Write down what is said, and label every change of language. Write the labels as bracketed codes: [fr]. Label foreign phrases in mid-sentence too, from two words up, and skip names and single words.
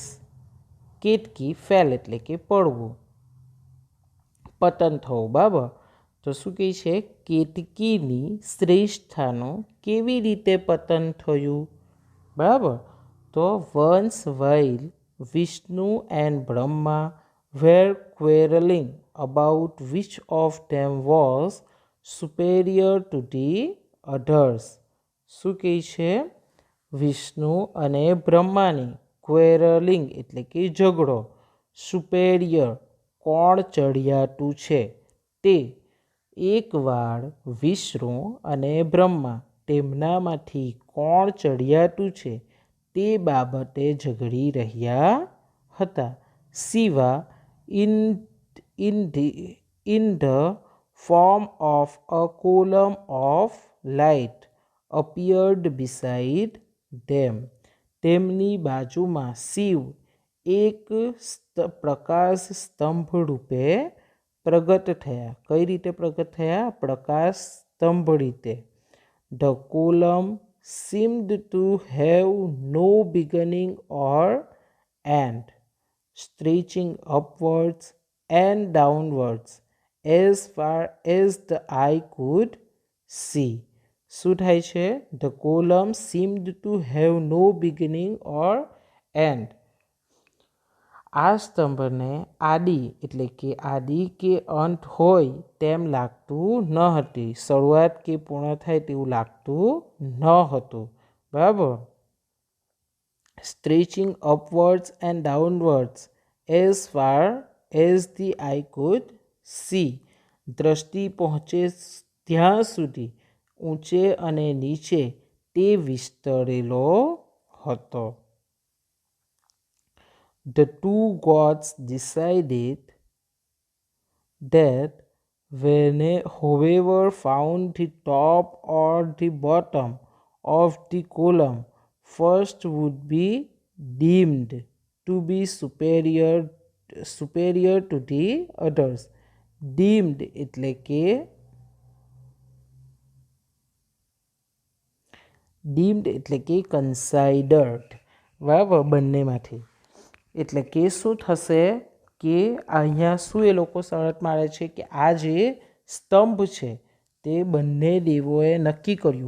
[gu] કેટકી ફેલ એટલે કે પડવું, પતન થવું. બરાબર? તો શું કહે છે? કેતકીની શ્રેષ્ઠતાનું કેવી રીતે પતન થયું? બરાબર? તો [en] વન્સ while વિષ્ણુ એન્ડ બ્રહ્મા were quarreling about which of them was superior to the others. [gu] શું કહે છે? વિષ્ણુ અને બ્રહ્માની ક્વેરલિંગ એટલે કે ઝઘડો, સુપેરિયર કોણ ચઢિયાતું છે તે. એકવાર વિષ્ણુ અને બ્રહ્મા તેમનામાંથી કોણ ચઢિયાતું છે તે બાબતે ઝઘડી રહ્યા હતા. [en] શિવા in the form of a column of light appeared beside them. [gu] તેમની બાજુમાં શિવ એક પ્રકાશ સ્તંભ રૂપે પ્રગટ થયા. કઈ રીતે પ્રગટ થયા? પ્રકાશ સ્તંભ રીતે. [en] The column seemed to have no beginning or end, stretching upwards and downwards as far as the eye could see. [gu] શું થાય છે? [en] The column seemed to have no beginning or end. [gu] આ સ્તંભને આદિ એટલે કે આદિ કે અંત હોય તેમ લાગતું ન હતી. શરૂઆત કે પૂર્ણ થાય તેવું લાગતું ન હતું. બરાબર? [en] Stretching upwards and downwards as far as the eye could see. [gu] દ્રષ્ટિ પહોંચે ત્યાં સુધી ઊંચે અને નીચે તે વિસ્તરેલો હતો. [en] The two gods decided that whoever found the top or the bottom of the column first would be deemed to be superior to the others. [gu] Deemed એટલે કે considered. બરાબર? બંનેમાંથી. એટલે કે શું થશે કે અહીંયા શું એ લોકો શરત મારે છે કે આ જે સ્તંભ છે તે બંને દેવોએ નક્કી કર્યું.